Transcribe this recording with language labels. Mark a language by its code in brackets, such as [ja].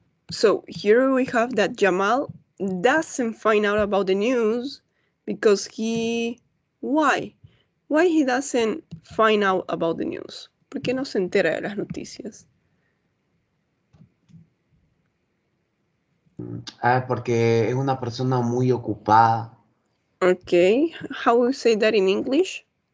[en] So here we have that Jamal doesn't find out about the news because why? Why he doesn't find out about the news? [es] ¿Por qué no se entera de las noticias? Porque es una persona muy ocupada. [en] Okay, how we say that in English?